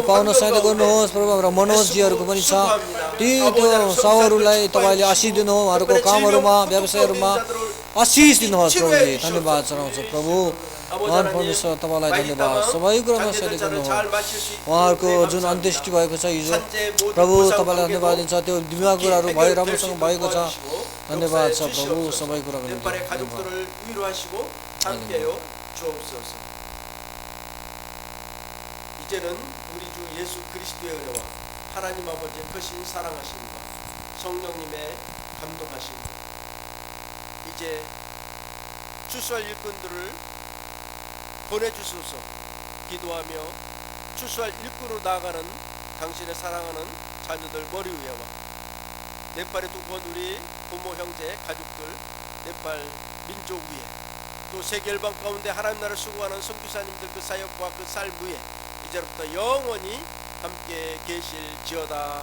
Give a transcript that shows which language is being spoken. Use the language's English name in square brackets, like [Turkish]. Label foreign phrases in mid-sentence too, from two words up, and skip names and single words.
[Nepali] पाउन सहायता गर्नुहोस् प्रभु हाम्रो मनोजजीहरूको पनि छ ती त्यो सबहरूलाई तपाईँले आशिष दिनुहोस् उहाँहरूको कामहरूमा व्यवसायहरूमा आशिष दिनुहोस् प्रभुले धन्यवाद चढाउँछ प्रभु महान परमेश्वर तपाईँलाई धन्यवाद सबै कुरामा सहायता गर्नुहोस् उहाँहरूको जुन अन्त्येष्टि भएको छ हिजो प्रभु तपाईँलाई धन्यवाद दिन्छ त्यो बिमा कुराहरू भयो राम्रोसँग भएको छ धन्यवाद छ प्रभु सबै कुराको निम्ति [Korean] नेपाल의 가족들을 위로하시고 함께하여 주옵소서. 이제는 우리 주 예수 그리스도의 은혜와 하나님 아버지의 크신 사랑하심과 성령님의 감동하심 이제 추수할 일꾼들을 보내주소서 기도하며 추수할 일꾼으로 나아가는 당신의 사랑하는 자녀들 머리 위에와 네팔의 두 번 우리 부모 형제 가족들 네팔 민족 위에 또 세계 열방 가운데 하나님 나라를 수고하는 선교사님들 그 사역과 그 삶 위에 이제부터 영원히 함께 계실지어다.